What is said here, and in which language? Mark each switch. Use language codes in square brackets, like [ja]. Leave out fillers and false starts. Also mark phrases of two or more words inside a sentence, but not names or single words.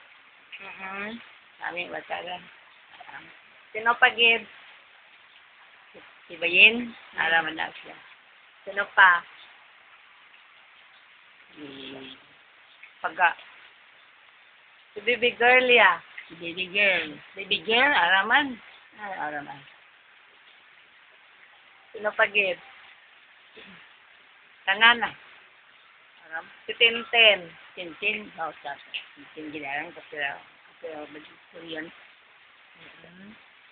[bik] Namin basagan. Sino pagid? Si Bayin, araman na siya. Sino pa? Si Paga. Si Baby Girl ya. Si Baby Girl. Baby Girl, araman. Araman. Sino pagid? Tanana. Aram. Si Tintin. Tintin. Tintin ginarang kasi Korean.